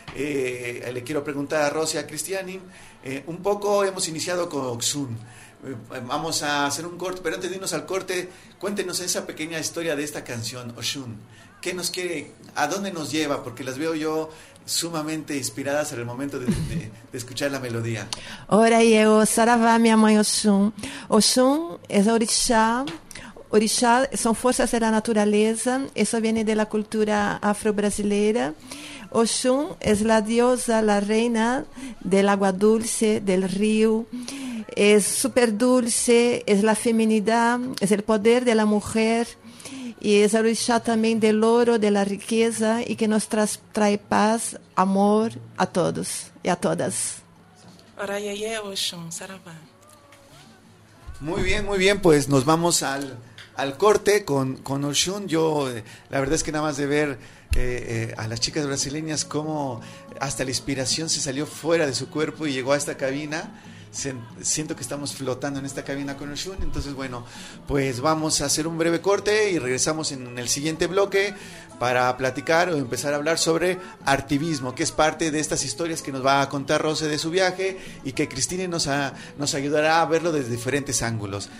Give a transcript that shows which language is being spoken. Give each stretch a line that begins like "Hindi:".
Spanish: Le quiero preguntar a Rosy, a Cristiani, un poco hemos iniciado con Oxun. Vamos a hacer un corte, pero antes de irnos al corte, cuéntenos esa pequeña historia de esta canción, Oxun. ¿Qué nos quiere? ¿A dónde nos lleva? Porque las veo yo sumamente inspiradas en el momento de escuchar la melodía.
Portuguese: Ora eu saravá minha mãe Oxum. Oxum é orixá. Orixá são forças da natureza. Isso vem da cultura afro-brasileira. Oxum é a diosa, a reina da água dulce, do rio. É super dulce, é a feminidade, é o poder da mulher. E é o orixá também do ouro, da riqueza, e que nos traz paz, amor a todos e a todas. Oraiaie Oxum, saravá.
Spanish: Muy bien, pues nos vamos al corte con Oxum. Yo, la verdad es que nada más de ver a las chicas brasileñas cómo hasta la inspiración se salió fuera de su cuerpo y llegó a esta cabina. Siento que estamos flotando en esta cabina con Oxum. Entonces, bueno, pues vamos a hacer un breve corte y regresamos en el siguiente bloque para platicar o empezar a hablar sobre artivismo, que es parte de estas historias que nos va a contar Rose de su viaje y que Cristina nos ayudará a verlo desde diferentes ángulos.